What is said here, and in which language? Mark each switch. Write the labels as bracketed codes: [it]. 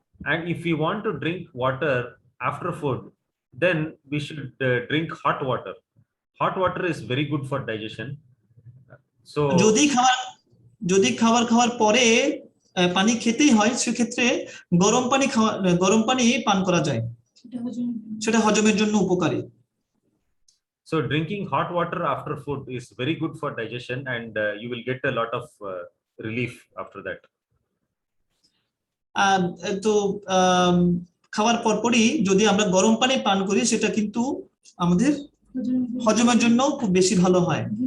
[en] And if we want to drink water after food, then we should drink hot water. Hot water is very good for digestion. So [bn] যদি খাবার খাওয়ার পরে পানি খেতেই হয়, সেক্ষেত্রে গরম পানি পান করা যায়, সেটা হজমের জন্য উপকারী। [en] So drinking hot water after food is very good for digestion, and you will get a lot of relief after that. [bn] তো খাওয়ার পরপরই যদি আমরা গরম পানি পান করি, সেটা কিন্তু আমাদের হজমের জন্য খুব বেশি ভালো হয়।